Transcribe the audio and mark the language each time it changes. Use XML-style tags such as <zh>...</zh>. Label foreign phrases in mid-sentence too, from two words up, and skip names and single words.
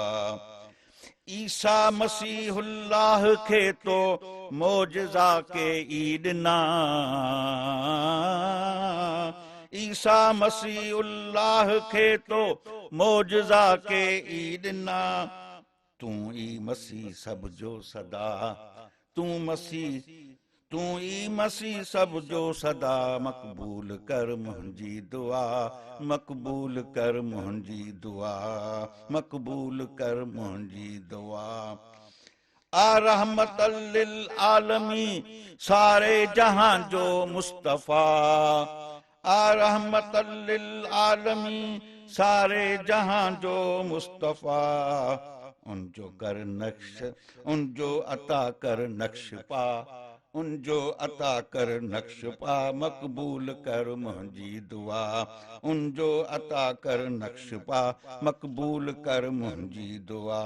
<sd>ईसा मसीहुल्लाह खे तो मोजज़ा के ई ॾिना, ईसा मसीहुल्लाह खे तो मोजज़ा के ई ॾिना, तूं ई मसीह सब जो सदा, तूं मसीह तूं ई मसीह सब जो सदा, मक़बूल कर मुंहिंजी दुआ, मक़बूल कर मुंहिंजी दुआ, मक़बूल कर मुंहिंजी दुआ। आ</sd> <ar>رحمة للعالمين</ar> <sd>सारे जहां जो मुस्तफ़ा, आ</sd> <ar>رحمة للعالمين,</ar> <sd>सारे जहां जो मुस्तफा, उन जो कर नक्श, उन जो अता कर नक्श पा, उन जो अता कर नक्श पा, मकबूल कर मुंहिंजी दुआ, उन जो अता कर नक्श पा, मकबूल कर मुंहिंजी दुआ।</sd>